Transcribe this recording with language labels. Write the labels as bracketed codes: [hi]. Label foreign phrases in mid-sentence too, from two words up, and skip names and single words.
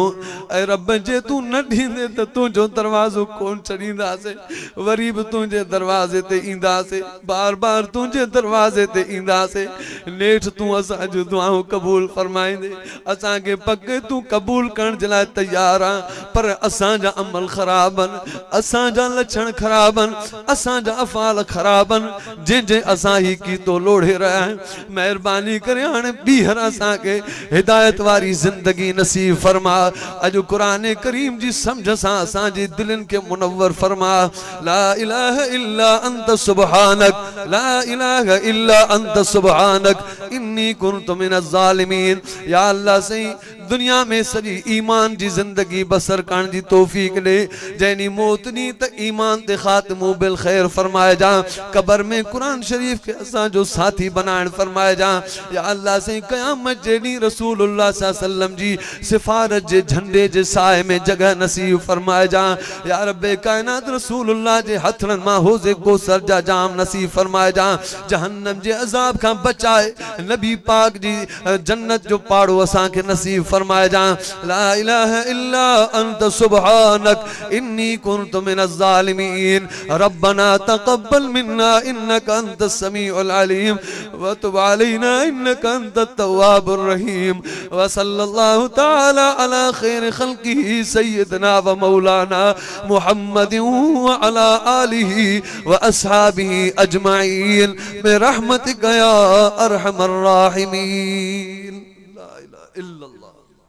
[sd] ऐं रब जे तूं न ॾींदे त तुंहिंजो दरवाज़ो कोन छॾींदासीं, वरी बि तुंहिंजे दरवाज़े ते ईंदासीं, बार बार तुंहिंजे दरवाज़े ते ईंदासीं। नेठि तूं असांजूं दुआऊं क़बूल फरमाईंदे। असांखे पक तूं क़बूल करण जे लाइ तयारु आहे, पर असांजा अमल ख़राब आहिनि, असांजा लक्षण ख़राब आहिनि, असांजा अफ़ाल ख़राब आहिनि, जंहिंजे असां ही की तो लोढ़े रहा है। मेहरबानी करे हाणे ॿीहर असांखे हिदायत वारी ज़िंदगी नसीब फरमा। अॼु क़ुरान करीम जी सम्झ सां असांजी दिलनि खे मुनव्वर फरमा। [ar] لا إله إلا أنت سبحانك لا إله إلا أنت سبحانك إني كنت من الظالمين. يا الله [sd] सही दुनिया में सॼी ईमान जी ज़िंदगी बसर करण जी तौफ़ीक़ ॾे। जैनी मौत ॾींहुं त ईमान ते ख़ातिमो [ar] بالخير [sd] फरमाए जा। क़बर में कुरान शरीफ के असांजो साथी बनाइण फरमाए जा। [ar] يا الله [sd] साईं क़यामत जे ॾींहुं रसूलुल्लाह [ar] صلى الله عليه وسلم [sd] जी सिफ़ारत जे झंडे जे साए में जगह नसीब फरमाए जा। या रब्बे कायनात रसूलुल्लाह जे हथड़नि मां हौज़े कौसर जा जाम नसीब फरमाए जा। जहन्नम जे अज़ाब खां बचाए नबी पाक जी जन्नत जो पाड़ो असांखे नसीब फरमाए जा। [ar] لا إله إلا أنت سبحانك إني كنت من الظالمين. ربنا تقبل منا إنك أنت السميع العليم وتب علينا إنك أنت التواب الرحيم. وصلى الله تعالى على خير خلقه سيدنا ومولانا محمد وعلى آله وأصحابه أجمعين برحمتك يا أرحم الراحمين. لا إله إلا الله.